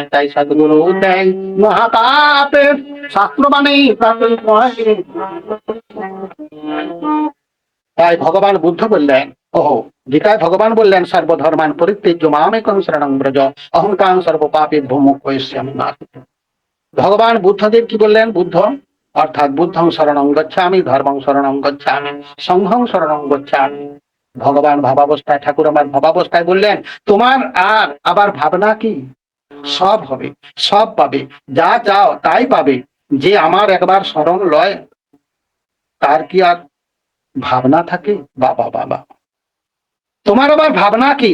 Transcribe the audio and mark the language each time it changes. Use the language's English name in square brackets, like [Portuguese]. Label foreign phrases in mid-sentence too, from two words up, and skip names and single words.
[Bangla] তাই সদ্গুরু দেয় মহাপাপের শাস্ত্রবাণী প্রাপ্তি হয়। তাই ভগবান বুদ্ধ বললেন, ওহো, গীতায় ভগবান বললেন, [Sanskrit] সর্বধর্মান পরিত্যজ্য মামেকং শরণং ব্রজ অহং তাং সর্বপাপেভ্যো মোক্ষয়িষ্যামি মা। [Bangla] ভগবান বুদ্ধদেব কি বললেন? [Pali] বুদ্ধ অর্থাৎ বুদ্ধং শরণং গচ্ছামি, ধর্মং শরণং গচ্ছামি, সংঘং শরণং গচ্ছামি। [Bangla] ভগবান ভাবাবস্থায়, ঠাকুর আমার ভাবাবস্থায় বললেন, তোমার আর আবার ভাবনা কি? সব হবে, সব পাবে, যা চাও তাই পাবে। যে আমার একবার শরণ লয় তার কি আর ভাবনা থাকে? বাবা বাবা, তোমার আবার ভাবনা কি?